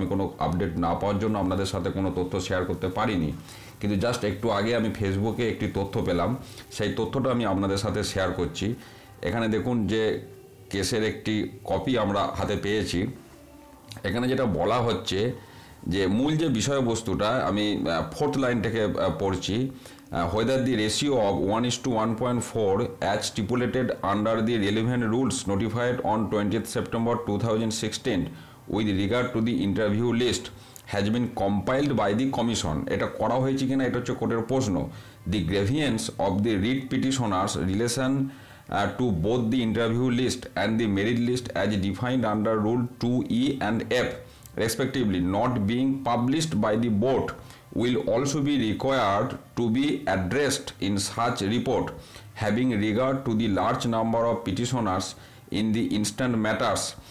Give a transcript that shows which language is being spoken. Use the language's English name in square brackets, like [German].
[Bangla] আমি কোনো আপডেট না পাওয়ার জন্য আপনাদের সাথে কোনো তথ্য শেয়ার করতে পারিনি, কিন্তু জাস্ট একটু আগে আমি ফেসবুকে একটি তথ্য পেলাম, সেই তথ্যটা আমি আপনাদের সাথে শেয়ার করছি। এখানে দেখুন যে কেসের একটি কপি আমরা হাতে পেয়েছি। এখানে যেটা বলা হচ্ছে যে মূল যে বিষয়বস্তুটা, আমি 4th লাইন থেকে পড়ছি। [English] whether the ratio of 1:1.4 as stipulated under the relevant rules notified on 20th September 2016 with regard to the interview list has been compiled by the commission. [Bangla] এটা করা হয়েছে কিনা এটা হচ্ছে কোর্টের প্রশ্ন। [English] The grievance of the writ petitioners relation to both the interview list and the merit list as defined under Rule 2E and F respectively not being published by the board will also be required to be addressed in such report, having regard to the large number of petitioners in the instant matters.